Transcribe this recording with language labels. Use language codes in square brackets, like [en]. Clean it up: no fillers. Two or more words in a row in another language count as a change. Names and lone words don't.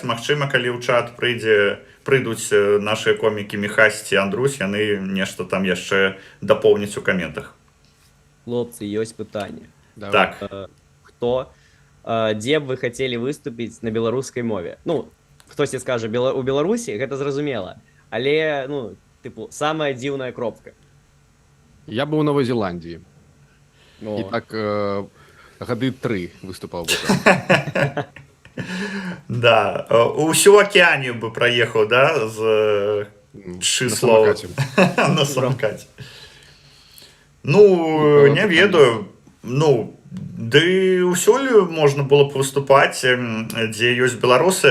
[be] Магчыма, калі ў чат прыйдуць нашыя комікі Міхась ці Андрусь, яны нешта там яшчэ дапоўняць у каментах. Хлопцы, ёсць пытанне. Так. Дзе б вы хацелі выступіць на беларускай мове? Ну, хтосьці скажа, у Беларусі, гэта зразумела. Але, ну, тыпу, самая дзіўная кропка. [ru] Я был в Новой Зеландии. О. И так годы 3 выступал бы там. Да, усю Океанію бы проехал, да, з На число самокате. на самокате. [be] Ну, не ведаю. Ну, ды ўсюль можна было б выступаць, дзе ёсць беларусы.